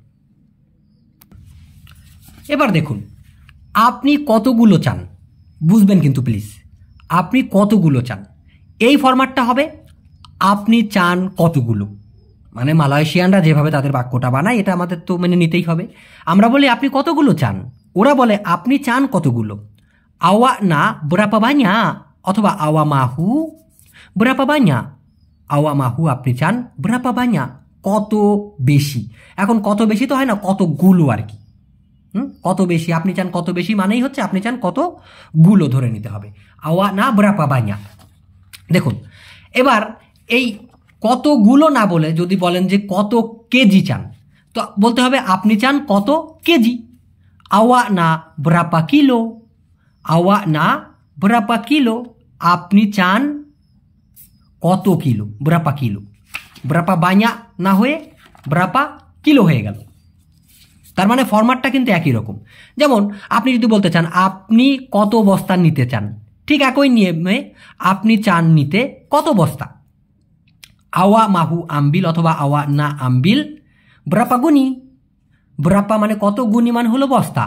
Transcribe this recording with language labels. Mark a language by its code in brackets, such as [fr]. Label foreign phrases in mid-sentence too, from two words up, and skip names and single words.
[bn] এবার দেখুন, আপনি কতগুলো চান বুঝবেন কিন্তু প্লিজ, আপনি কতগুলো চান এই ফরম্যাটটা হবে আপনি চান কতগুলো। মানে মালয়েশিয়ানরা যেভাবে তাদের বাক্যটা বানায় এটা আমাদের তো মেনে নিতেই হবে। আমরা বলি আপনি কতগুলো চান, ওরা বলে আপনি চান কতগুলো। [ms] awak nak berapa banyak অথবা awak mahu berapa banyak, awak mahu [bn] আপনি চান, [ms] berapa banyak [bn] কত বেশি। এখন কত বেশি তো হয় না, কতগুলো আর কি। কত বেশি, আপনি চান কত বেশি মানেই হচ্ছে আপনি চান কতগুলো ধরে নিতে হবে। [ms] awak nak berapa banyak. [bn] দেখুন, এবার এই কতগুলো না বলে যদি বলেন যে কত কেজি চান, তো বলতে হবে আপনি চান কত কেজি। [ms] awak nak berapa kilo, awak nak berapa kilo, [bn] আপনি চান কত কিলো, [ms] berapa kilo, berapa banyak [bn] না হয়ে [ms] berapa kilo [bn] হয়ে গেল। তার মানে ফরম্যাটটা কিন্তু একই রকম। যেমন আপনি যদি বলতে চান আপনি কত বস্তা নিতে চান, ঠিক একই নিয়মে আপনি চান নিতে কত বস্তা। [ms] awak mahu ambil অথবা awak nak ambil berapa guni, berapa [bn] মানে কত, [ms] গুনি [bn] মানে হলো বস্তা।